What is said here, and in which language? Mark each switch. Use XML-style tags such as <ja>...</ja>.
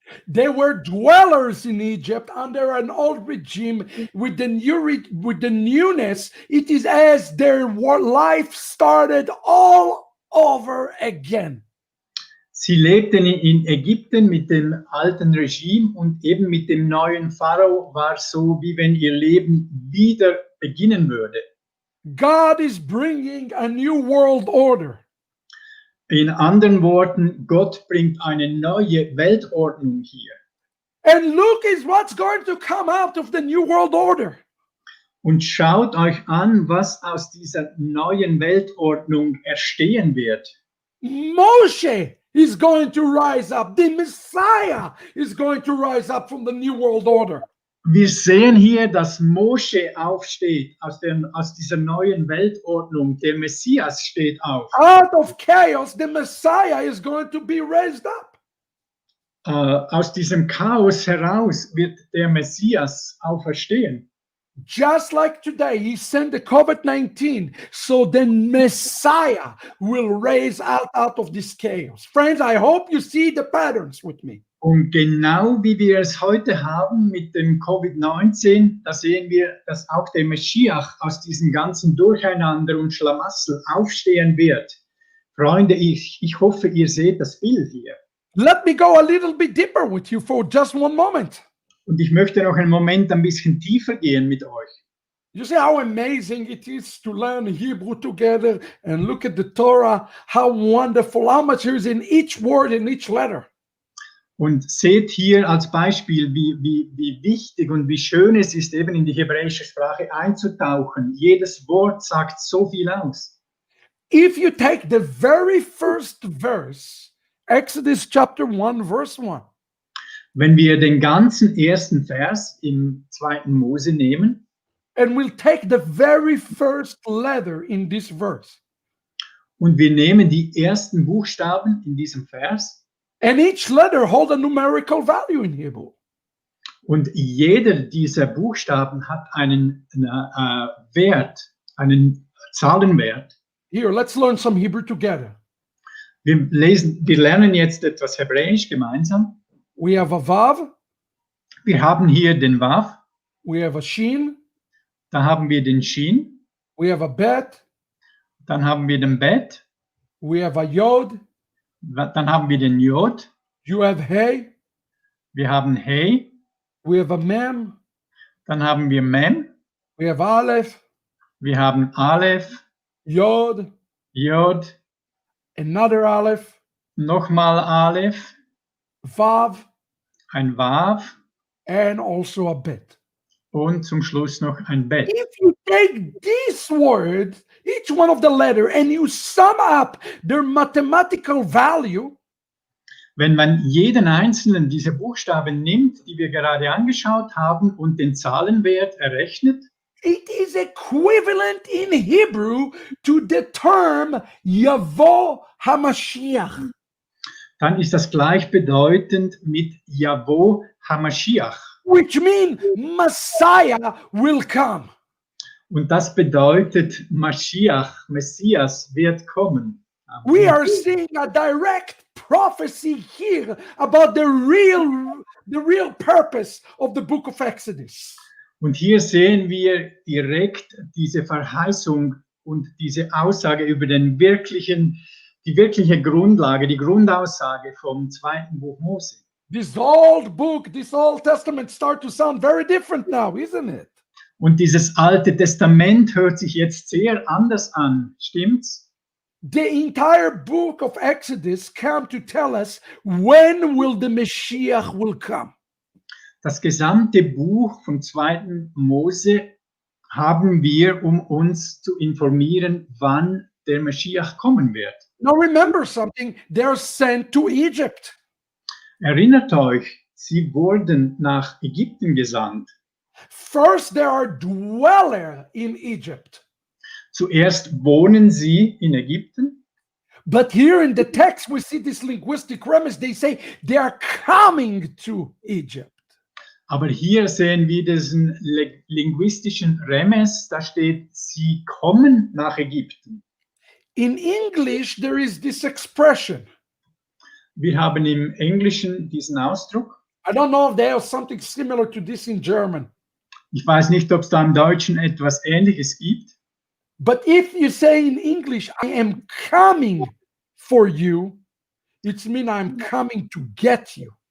<en>They were dwellers in Egypt under an old regime. With the newness, it is as their life started all over again.</en> <de>Sie lebten in Ägypten mit dem alten Regime und eben mit dem neuen Pharao war so, wie wenn ihr Leben wieder beginnen würde.</de> <en>God is bringing a new world order.</en> <de>In anderen Worten, Gott bringt eine neue Weltordnung hier.</de> <en>And look is what's going to come out of the new world order.</en> <de>Und schaut euch an, was aus dieser neuen Weltordnung erstehen wird.</de> <en>Moshe is going to rise up. The Messiah is going to rise up from the new world order.</en> <de>Wir sehen hier, dass Mosche aufsteht aus dieser neuen Weltordnung. Der Messias steht auf.</de> <en>Out of chaos, the Messiah is going to be raised up.</en> <de>Aus diesem Chaos heraus wird der Messias auferstehen.</de> <en>Just like today, he sent the COVID-19, so the Messiah will raise out of this chaos. Friends, I hope you see the patterns with me.</en> <de>Und genau wie wir es heute haben mit dem Covid-19, da sehen wir, dass auch der Meschiach aus diesem ganzen Durcheinander und Schlamassel aufstehen wird. Freunde, ich hoffe, ihr seht das Bild hier.</de> <en>Let me go a little bit deeper with you for just one moment.</en> <de>Und ich möchte noch einen Moment ein bisschen tiefer gehen mit euch.</de> <en>You see how amazing it is to learn Hebrew together and look at the Torah, how wonderful, how much is in each word, in each letter.</en> <de>Und seht hier als Beispiel, wie wichtig und wie schön es ist, eben in die hebräische Sprache einzutauchen. Jedes Wort sagt so viel aus.</de> <en>If you take the very first verse, Exodus chapter 1, verse 1.</en> <de>Wenn wir den ganzen ersten Vers im 2. Mose nehmen,</de> <en>and we'll take the very first letter in this verse.</en> <de>Und wir nehmen die ersten Buchstaben in diesem Vers.</de> <en>And each letter holds a numerical value in Hebrew.</en> <de>Und jeder dieser Buchstaben hat einen Wert, einen Zahlenwert.</de> <en>Here, let's learn some Hebrew together.</en> <de>Wir lernen jetzt etwas Hebräisch gemeinsam.</de> <en>We have a Vav.</en> <de>Wir haben hier den Wav.</de> <en>We have a Shin.</en> <de>Da haben wir den Shin.</de> <en>We have a Bet.</en> <de>Dann haben wir den Bet.</de> <en>We have a Yod.</en> <de>Dann haben wir den Jod.</de> <en>You have Hey.</en> <de>Wir haben Hey.</de> <en>We have a Mem.</en> <de>Dann haben wir Mem.</de> <en>We have Aleph.</en> <de>Wir haben Aleph.</de> <en>Yod.</en> <de>Jod.</de> <en>Another Aleph.</en> <de>Nochmal Aleph.</de> <en>Vav.</en> <de>Ein Wav.</de> <en>And also a Bet.</en> <de>Und zum Schluss noch ein Bet.</de> <en>If you take these words, each one of the letter, and you sum up their mathematical value,</en> <de>wenn man jeden einzelnen dieser Buchstaben nimmt, die wir gerade angeschaut haben, und den Zahlenwert errechnet,</de> <en>it is equivalent in Hebrew to the term</en> <he>Yavo HaMashiach.</he> <de>Dann ist das gleichbedeutend mit</de> <he>Yavo HaMashiach.</he> <en>Which means Messiah will come.</en> <de>Und das bedeutet Mashiach, Messias wird kommen.</de> <en>We are seeing a direct prophecy here about the real purpose of the book of Exodus.</en> <de>Und hier sehen wir direkt diese Verheißung und diese Aussage über die wirkliche Grundlage, die Grundaussage vom 2. Buch Mose.</de> <en>This old book, this Old Testament start to sound very different now, isn't it?</en> <de>Und dieses Alte Testament hört sich jetzt sehr anders an, stimmt's?</de> <en>The entire book of Exodus come to tell us when will the Mashiach will come.</en> <de>Das gesamte Buch vom 2. Mose haben wir, um uns zu informieren, wann der Maschiach kommen wird.</de> <en>Now remember something, they're sent to Egypt.</en> <de>Erinnert euch, sie wurden nach Ägypten gesandt.</de> <en>First, they are dweller in Egypt.</en> <de>Zuerst wohnen sie in Ägypten,</de> <en>But here in the text, we see this linguistic premise. They say they are coming to Egypt.</en> <de>aber hier sehen wir diesen linguistischen Remes, da steht, sie kommen nach Ägypten.</de> <en>In English, there is this expression.</en> <de>Wir haben im Englischen diesen Ausdruck.</de> <en>I don't know if they have something similar to this in German.</en> <de>Ich weiß nicht, ob es da im Deutschen etwas Ähnliches gibt.</de> <en>But if you say in English, I am coming for you, it means I'm coming to get you.</en>